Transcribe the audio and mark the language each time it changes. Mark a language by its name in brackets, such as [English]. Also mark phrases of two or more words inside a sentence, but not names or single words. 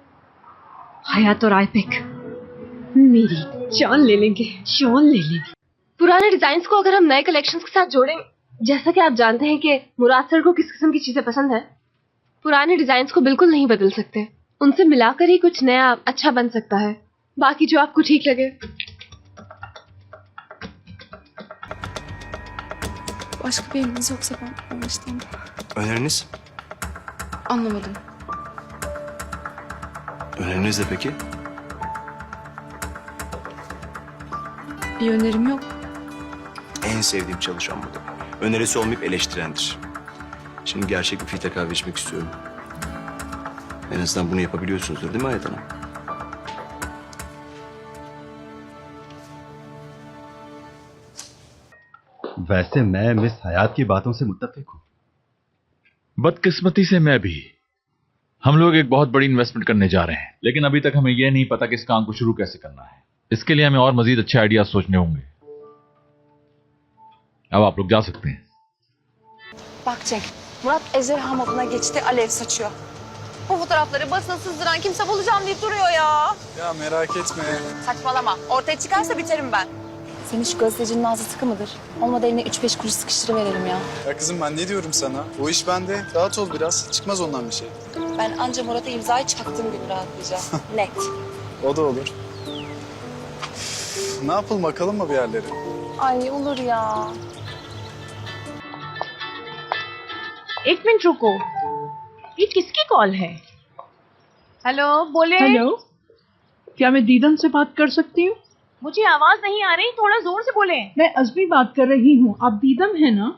[Hindi] हयात और आईपिक मेरी जान ले लेंगे, जान ले लेंगे। पुराने डिजाइन को अगर हम नए कलेक्शन के साथ जोड़ें, जैसा कि आप जानते हैं कि मुराद सर को किस किस्म की चीजें पसंद है, पुराने डिजाइन को बिल्कुल नहीं बदल सकते। उनसे मिलाकर ही कुछ नया अच्छा बन सकता है, बाकी जो आपको ठीक लगे। [Turkish] Başka bir emriniz yoksa ben başlayayım. Öneriniz? Anlamadım. Öneriniz de peki? Bir önerim yok. En sevdiğim çalışan budur. Önerisi olmayıp eleştirendir. Şimdi gerçek bir filtre kahve içmek istiyorum. En azından bunu yapabiliyorsunuzdur değil mi Hayat Hanım? [Hindi] वैसे मैं मिस हयात की बातों से मुत्तफिक हूँ। बदकिस्मती से मैं भी। हम लोग एक बहुत बड़ी इन्वेस्टमेंट करने जा रहे हैं, लेकिन अभी तक हमें यह नहीं पता कि इस काम को शुरू कैसे करना है। इसके लिए हमें और मजीद अच्छे आइडियाज सोचने होंगे। अब आप लोग जा सकते हैं। [Turkish] Bak Cenk, Murat ejderha moduna geçti, alev saçıyor. Bu fotoğrafları basına sızdıran kimse bulacağım deyip duruyor ya. Ya merak etme. Saçmalama, ortaya çıkarsa biterim ben. Senin şu gazetecinin ağzı sıkı mıdır? Olmadı eline 3-5 kuruş sıkıştırıverelim ya. Ya kızım ben ne diyorum sana? O iş bende. Rahat ol biraz. Çıkmaz ondan bir şey. Ben anca Murat'a imzayı çaktığım gün rahatlayacağım. Net. O da olur. Ne yapalım, bakalım mı bir yerlere? Ay olur ya. [Hindi] एक मिनट रुको, ये किसकी कॉल है? हेलो, बोले। हेलो, क्या मैं दीदन से बात कर सकती हूँ? मुझे आवाज नहीं आ रही, थोड़ा जोर से बोले। मैं अज़मी बात कर रही हूँ। आप दीदम है ना?